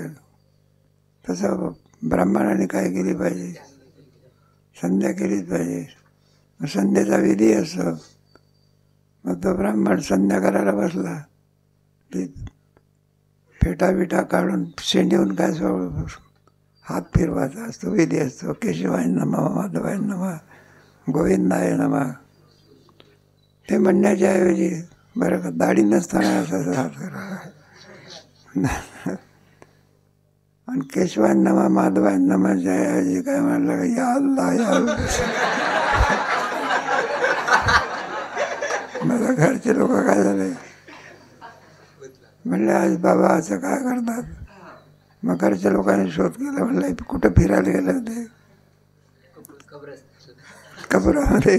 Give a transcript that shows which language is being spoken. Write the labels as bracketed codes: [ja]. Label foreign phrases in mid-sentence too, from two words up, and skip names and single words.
[mr] तसं ब्राह्मणाने काय केली पाहिजे, संध्या केलीच पाहिजे. संध्याचा विधी असतो. मग तो ब्राह्मण संध्या करायला बसला, ते फेटा बिटा काढून शेंडीहून काय हात फिरवायचा असतो, विधी असतो. [sa] केशवाय नमः, माधवाय नमः, गोविंदाय नमः. [mr] ते म्हणण्याच्या ऐवजी बरं का दाढी नसताना असं हात करा. आणि [sa] केशवाय नमः, माधवाय नमःच्या [mr] ऐवजी काय म्हणलं, [ar] يا الله يا الله. [mr] माझ्या घरचे लोक काय झाले म्हणले, आज बाबा असं काय करतात. मग घरच्या लोकांनी शोध केला. म्हणलं कुठं फिरायला गेले होते, कबरामध्ये.